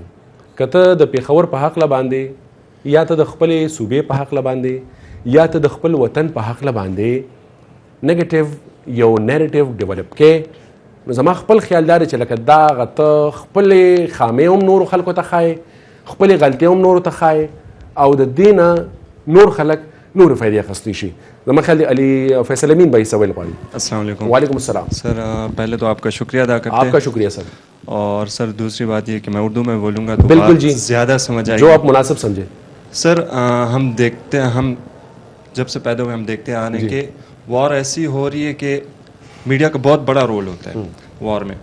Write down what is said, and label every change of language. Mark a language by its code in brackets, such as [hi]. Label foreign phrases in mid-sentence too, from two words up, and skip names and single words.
[ps] که ته د پېښور په هکله باندې یا ته د خپلې صوبې په هکله باندې یا ته د خپل وطن په هکله باندې نیګیټیو یو [en] narrative develop [ps] کې، نو زما خپل خیال دا دی چې لکه دا هغه ته خپلې خامې هم نورو خلکو ته ښایې، خپلې غلطۍ هم نورو ته ښایې او د دې نه نور خلک نور فائدے اخیستی شي. زما خیال دی علی فیصل امین بھائی سوال غواړي. [ar] السلام علیکم. وعلیکم السلام [ur] سر. پہلے تو آپ کا شکریہ ادا کرتے ہیں. آپ کا شکریہ سر. اور سر دوسری بات یہ کہ میں اردو میں بولوں گا تو بالکل جی زیادہ سمجھ آئے گی، جو آپ مناسب سمجھے. سر ہم دیکھتے ہیں, ہم جب سے پیدا ہوئے ہم دیکھتے آ رہے ہیں کہ وار ایسی ہو رہی ہے کہ میڈیا کا بہت بڑا رول ہوتا ہے وار میں.